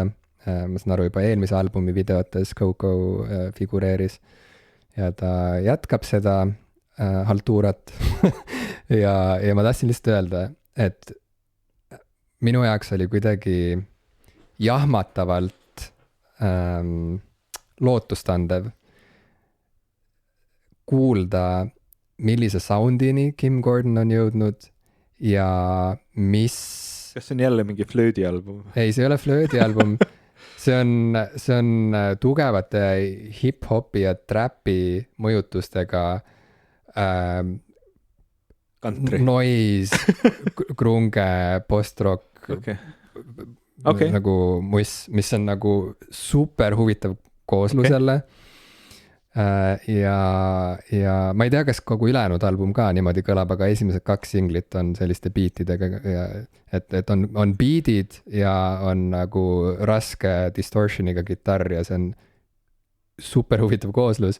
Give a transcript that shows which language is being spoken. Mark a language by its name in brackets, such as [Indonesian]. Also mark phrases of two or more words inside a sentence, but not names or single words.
[Estonian] Ma saan aru, juba eelmise albumi videotes Coco figureeris ja ta jätkab seda haltuurat ja ma tahtsin lihtsalt öelda, et minu jaoks oli kuidagi jahmatavalt lootustandev kuulda, millise soundini Kim Gordon on jõudnud ja mis... Kas see on jälle mingi flöödi album? Ei, see ei ole flöödi album. See on tugevate hip-hopi ja trappi mõjutustega Country. noise, grunge, post-rock Okay. nagu muss, mis on nagu super huvitav kooslus jälle. Ja ma ei tea, kas kogu ülejäänud album ka niimoodi kõlab, aga esimesed 2 singlit on selliste beatidega ja et on beatid ja on nagu raske distortioniga kitarr ja see on super huvitav kooslus.